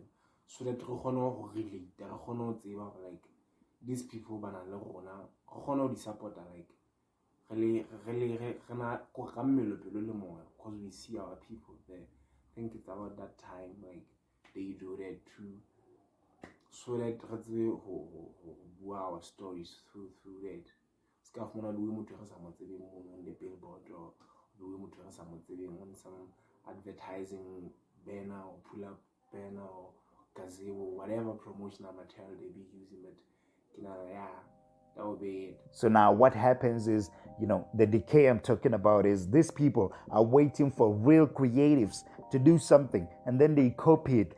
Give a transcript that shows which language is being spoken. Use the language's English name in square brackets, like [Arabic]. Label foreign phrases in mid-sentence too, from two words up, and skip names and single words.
[English] So that we relate, like these people [Southern Sotho] banana le [English] support like because we see our people there. I think it's about that time like they do that too, so that we our stories through that. Scarf [Southern Sotho] mona le motho re sa mo tsebeng [English] on the billboard, or [Southern Sotho] le motho re sa mo tsebeng [English] on some advertising banner or pull up banner or gazebo, whatever promotional material they be using. But yeah, that would be it. So now what happens is, the decay I'm talking about is these people are waiting for real creatives to do something, and then they copy it.